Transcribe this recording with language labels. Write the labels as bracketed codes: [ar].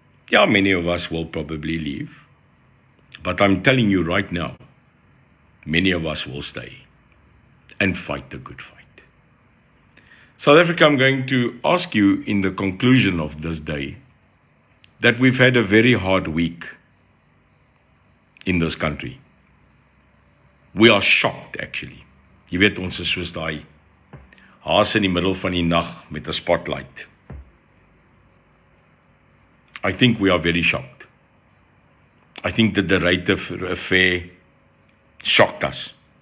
[en] Yeah, many of us will probably leave. But I'm telling you right now, many of us will stay and fight the good fight. South Africa, I'm going to ask you in the conclusion of this day that we've had a very hard week in this country. We are shocked, actually. [af] Jy weet, ons is soos daai haas in die middel van die nag met 'n spotlight. [en] I think we are very shocked. I think that the rate of affair shocked us.